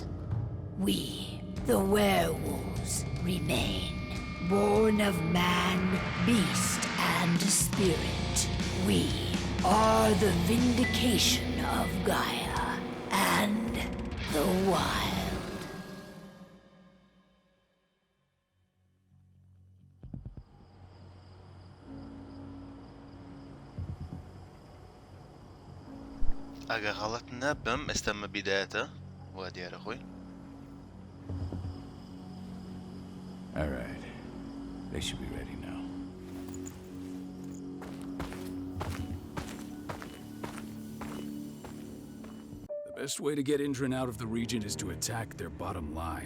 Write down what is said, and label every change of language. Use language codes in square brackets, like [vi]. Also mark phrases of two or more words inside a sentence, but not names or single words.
[en] We, the werewolves, remain, born of man, beast, and spirit. We are the vindication of Gaia and the wild. [ckb] ئەگە غەڵەت نەبم ئێستەمە بیدایەتە وا دیارە خۆی. [en] All right. They should be ready now. The best way to get Indran out of the region is to attack their bottom line.